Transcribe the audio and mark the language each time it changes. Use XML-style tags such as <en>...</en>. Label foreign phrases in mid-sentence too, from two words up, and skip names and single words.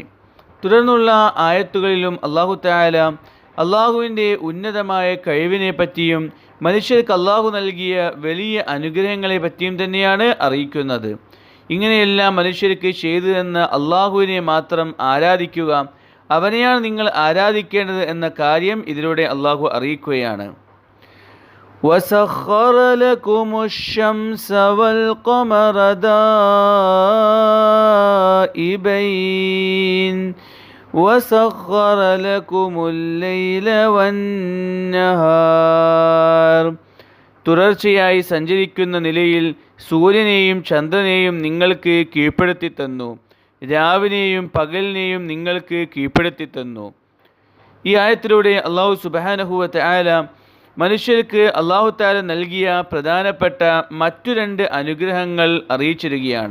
<ml>തുടർന്നുള്ള ആയത്തുകളിലും</ml> <ar>الله تعالى</ar> <ml>അല്ലാഹുവിൻ്റെ ഉന്നതമായ കഴിവിനെ പറ്റിയും മനുഷ്യർക്ക് അല്ലാഹു നൽകിയ വലിയ അനുഗ്രഹങ്ങളെ പറ്റിയും തന്നെയാണ് അറിയിക്കുന്നത്. ഇങ്ങനെയെല്ലാം മനുഷ്യർക്ക് ചെയ്തു തന്ന അല്ലാഹുവിനെ മാത്രം ആരാധിക്കുക, അവനെയാണ് നിങ്ങൾ ആരാധിക്കേണ്ടത് എന്ന കാര്യം ഇതിലൂടെ അല്ലാഹു അറിയിക്കുകയാണ്.</ml> <ar>وَسَخَّرَ لَكُمُ الشَّمْسَ وَالْقَمَرَ دَائِبَيْنِ وَسَخَّرَ لَكُمُ اللَّيْلَ وَالنَّهَارَ.</ar> <ml>തുടർച്ചയായി സഞ്ചരിക്കുന്ന നിലയിൽ സൂര്യനെയും ചന്ദ്രനെയും നിങ്ങൾക്ക് കീഴ്പ്പെടുത്തി തന്നു, രാവിനെയും പകലിനെയും നിങ്ങൾക്ക് കീഴ്പ്പെടുത്തി തന്നു. ഈ ആയത്തിലൂടെ</ml> <ar>الله سبحانه وتعالى</ar> <ml>മനുഷ്യർക്ക്</ml> <ar>الله تعالى</ar> <ml>നൽകിയ പ്രധാനപ്പെട്ട മറ്റു 2 അനുഗ്രഹങ്ങൾ അറിയിച്ചിരിക്കുകയാണ്.</ml>